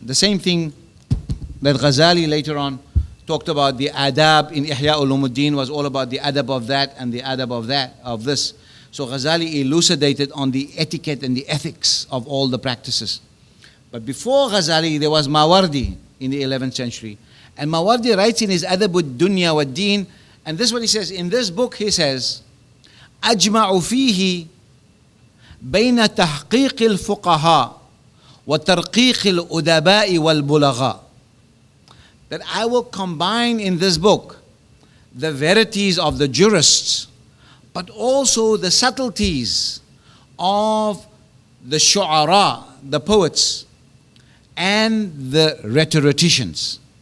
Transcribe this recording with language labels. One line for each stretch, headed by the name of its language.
English: The same thing that Ghazali later on talked about, the adab in Ihya Ulumuddin was all about the adab of that and the adab of that, of this. So Ghazali elucidated on the etiquette and the ethics of all the practices. But before Ghazali, there was Mawardi in the 11th century. And Mawardi writes in his Adabud Dunya wa Deen, and this is what he says. In this book, he says,
Arabic: أجمع فيه بين تحقيق الفقهاء وترقيق الأدباء والبلغاء.
English: That I will combine in this book the verities of the jurists, but also the subtleties of the shu'ara, the poets, and the rhetoricians.